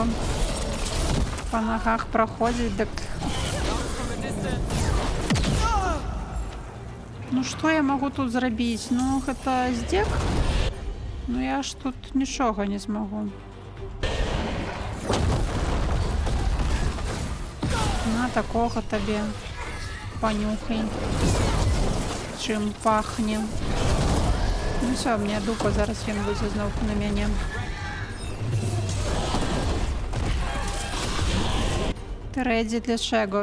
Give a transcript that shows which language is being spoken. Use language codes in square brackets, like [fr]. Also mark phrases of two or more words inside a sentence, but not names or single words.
[be] Па нагах праходзіць, дык... Ну што я магу тут зрабіць? Ну гэта здзек? Ну я ж тут нічога не змагу. На такога табе. [uk] понюхай. Чим пахне. Ну все, мені дупа, зараз він буде знов на мене. Ти реді для чого?